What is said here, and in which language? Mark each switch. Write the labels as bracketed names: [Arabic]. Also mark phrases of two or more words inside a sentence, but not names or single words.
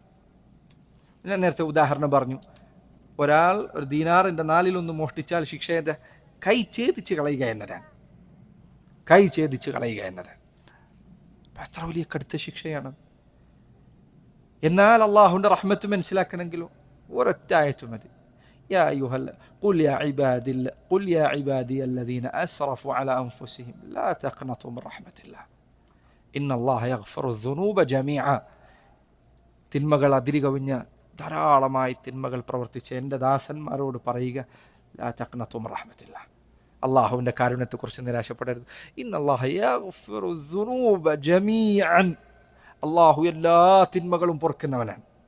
[Malayalam] ഞാൻ നേരത്തെ ഉദാഹരണം പറഞ്ഞു, ഒരാൾ ഒരു ദീനാറിൻ്റെ 4/1 മോഷ്ടിച്ചാൽ ശിക്ഷയുടെ കൈ ഛേദിച്ച് കളയുക എന്നതാണ്. കൈ ഛേദിച്ച് കളയുക എന്നതാണ് എത്ര വലിയ കടുത്ത ശിക്ഷയാണ്. എന്നാൽ അള്ളാഹുവിൻ്റെ റഹ്മത്ത് മനസ്സിലാക്കണമെങ്കിലോ ഒരൊറ്റ ആയത്ത് മതി. [Arabic] قل يا عبادي الذين أسرفوا على أنفسهم لا تقنطوا من رحمة الله إن الله يغفر الذنوب جميعا. [Malayalam] തിന്മകൾ അതിരുകവിഞ്ഞ ധാരാളമായി തിന്മകൾ പ്രവർത്തിച്ച എൻ്റെ ദാസന്മാരോട് പറയുക, [Arabic] لا تقنطوا من رحمة الله, [Malayalam] അള്ളാഹുവിൻ്റെ കാരുണ്യത്തെക്കുറിച്ച് നിരാശപ്പെടരുത്. [Arabic] إن الله يغفر الذنوب جميعا, [Malayalam] അള്ളാഹു എല്ലാ തിന്മകളും പൊറുക്കുന്നവനാണ്.